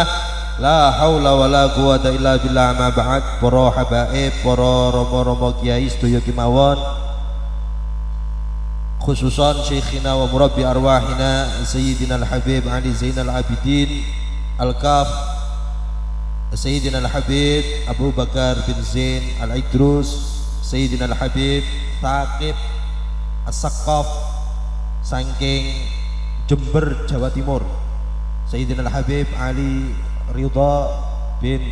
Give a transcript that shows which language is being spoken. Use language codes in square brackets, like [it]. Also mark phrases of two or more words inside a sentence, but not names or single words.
[ar] لا حول ولا قوة إلا بالله أما بعد. [jv] Para habaib, para romo-romo kiai sedaya kemawon, [ar] خصوصا شيخنا ومربي أرواحنا سيدنا الحبيب علي زين العابدين الكاف سيدنا الحبيب أبو بكر [jv] bin Zain Al-Idrus, Sayyidina Al-Habib Thaqib As-Saqqaf saking Jember, Jawa Timur, Sayyidina Al-Habib Ali Ridha bin